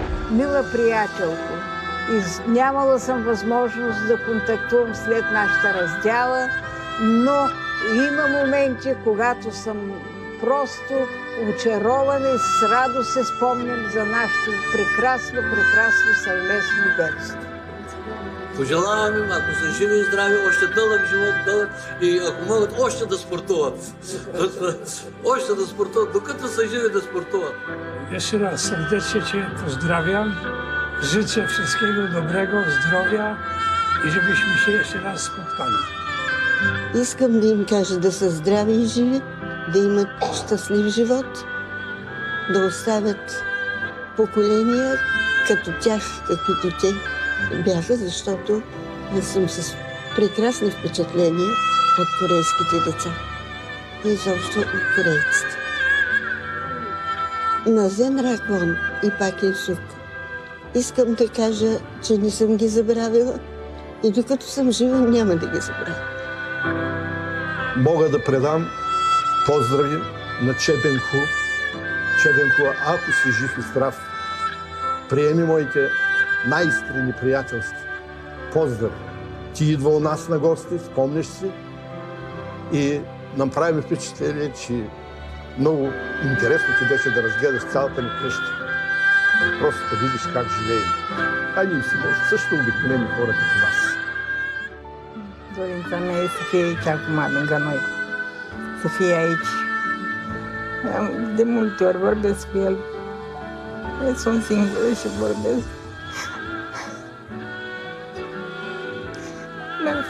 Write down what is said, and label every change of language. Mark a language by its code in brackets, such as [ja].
[bg] Мила приятелко, нямала съм възможност да контактувам след нашата раздяла, но има моменти, когато съм просто очарована и с радост се спомням за нашето прекрасно съвместно детство. Пожелавам им, ако са живи и здрави, още дълъг живот, и ако могат още да спортуват. Още да спортуват, докато са живи да спортуват. [pl] Jeszcze raz serdecznie Cię pozdrawiam. Życzę wszystkiego dobrego, zdrowia i żebyśmy się jeszcze raz spotkali. [bg] Искам да им кажа да са здрави и живи, да имат щастлив живот, да оставят поколения като тях, каквито те бяха, защото аз съм с прекрасни впечатления от корейските деца и изобщо от корейците. Назен Раквон и Пак Ин-сук. Искам да кажа, че не съм ги забравила и докато съм жива няма да ги забравя. Мога да предам поздрави на Чебенху. Чебенху, ако си жив и здрав, приеми моите най-искрени приятелски поздрави. Ти идва у нас на гости, спомняш си, и нам прави впечатление, че много интересно ти беше да разгледаш цялата ни къща. Просто да видиш как живеем. А ние си също обикновени хора като вас. [ro] Dorința mea e să fie aici acum, lângă noi. Să fie aici. De multe ori vorbesc cu el. Sunt singură și vorbesc. Mi-ar